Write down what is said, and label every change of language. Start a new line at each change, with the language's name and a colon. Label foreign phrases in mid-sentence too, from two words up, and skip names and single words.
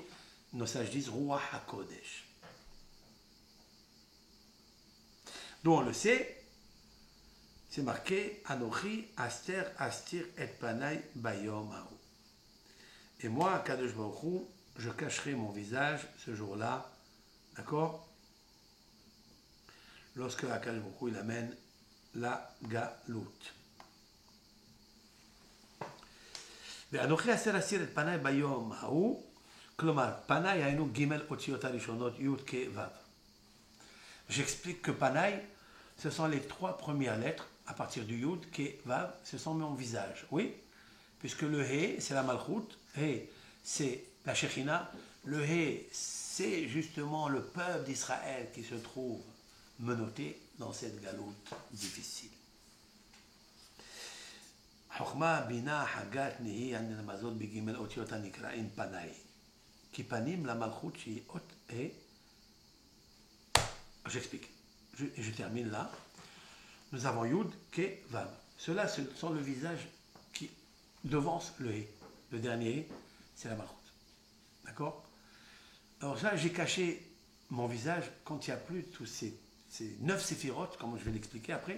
French: Nos sages disent
Hebrew: רוח הקודש.
French: Nous on le sait, c'est marqué
Hebrew: אנכי הסתר אסתיר את פני ביום ההוא.
French: Et moi,
Hebrew: קדוש ברוך הוא,
French: je cacherai mon visage ce jour-là, d'accord? lorsque
Hebrew: הקדוש ברוך הוא,
French: il amène la galoute.
Hebrew: ואנוכי אעשה להסיר את פניי ביום ההוא, כלומר, פניי היינו ג' אותיות הראשונות, י' כ' ו'.
French: J'explique que panaï, ce sont les 3 premières lettres, à partir du yud, k, vav, ce sont mon visage. Oui, puisque le he, c'est la malchoute, he, c'est la shechina, le he, c'est justement le peuple d'Israël qui se trouve menotté dans cette galoute difficile.
Hebrew: חוכמה, בינה, חגת, נהי, הנרמזות בג' אותיות הנקראים פנאי. כי פנים למלכות שהיא אות ה'.
French: J'explique. Je termine là. Nous avons Yud, Ke, Vav. Ceux-là sont le visage qui devance le He. Le dernier He, c'est la Malchut. D'accord? Alors ça, j'ai caché mon visage quand il n'y a plus tous ces 9 séphirotes, comme je vais l'expliquer après.